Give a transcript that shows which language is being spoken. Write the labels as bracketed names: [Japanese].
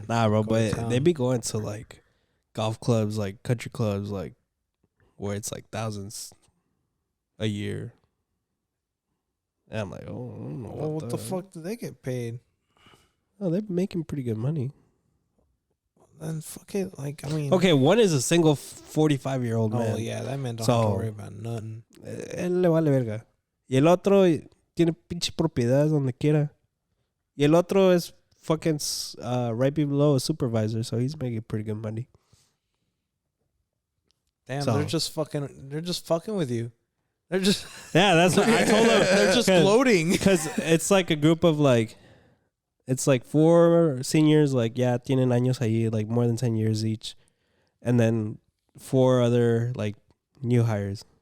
[English] Nah, bro, but they be going to, like, golf clubs, like, country clubs, like, where it's, like, thousands a year. And I'm like, oh, I don't know. Well, what the fuck do they get paid? Oh, they're making pretty good money. Then fuck it. Like, I mean. Okay, one is a single 45-year-old man. Oh, yeah, that man don't have to worry about nothing. [Spanish] Él le vale verga. Y el otro tiene pinche propiedades donde quiera. Y el otro [English] is fucking right below a supervisor, so he's making pretty good money. Damn, they're just fucking with you. They're just yeah. That's what I told them. They're just gloating because it's like a group of like, it's like 4 seniors, like [Spanish] tienen años ahí, [English] like more than 10 years each, and then 4 other like new hires.